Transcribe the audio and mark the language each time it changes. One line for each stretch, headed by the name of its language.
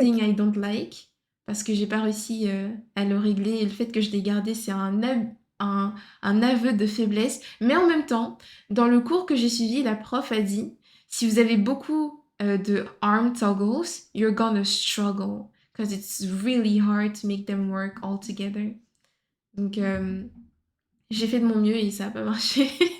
English: something I don't like,
French: parce que j'ai pas réussi à le régler, et le fait que je l'ai gardé, c'est un aveu de faiblesse. Mais en même temps, dans le cours que j'ai suivi, la prof a dit, si vous avez beaucoup de arm toggles,
English: you're gonna struggle. because it's really hard to make them work all together.
French: Donc, j'ai fait de mon mieux et ça a pas marché.